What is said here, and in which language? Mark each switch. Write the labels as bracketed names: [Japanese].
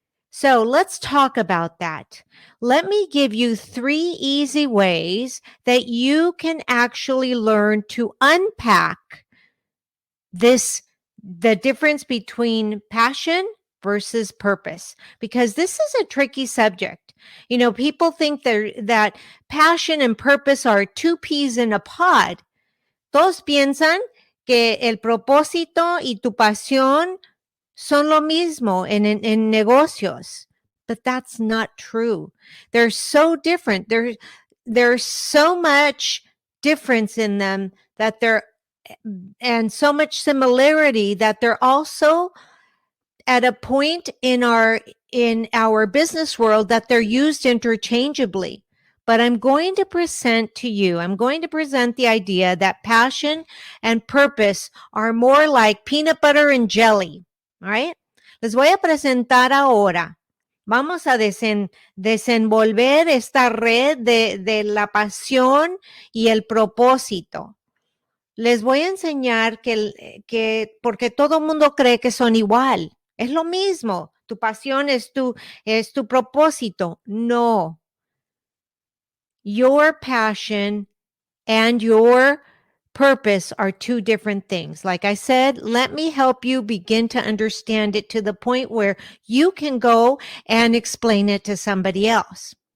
[English] So let's talk about that. Let me give you 3 easy ways that you can actually learn to unpack the difference between passion versus purpose, because this is a tricky subject. People think that passion and purpose are two peas in a pod. [Spanish] Todos piensan que el propósito y tu pasión son lo mismo en negocios, [English] but that's not true. They're so different. There's so much difference in them and so much similarity that they're also at a point in our business world that they're used interchangeably. But I'm going to present the idea that passion and purpose are more like peanut butter and jelly. All right? [Spanish] Les voy a presentar ahora. Vamos a desenvolver esta red de la pasión y el propósito. Les voy a enseñar porque todo mundo cree que son igual. Es lo mismo. Tu pasión es tu propósito. No. [English] Your passion and your purpose are two different things. Like I said, let me help you begin to understand it to the point where you can go and explain it to somebody else.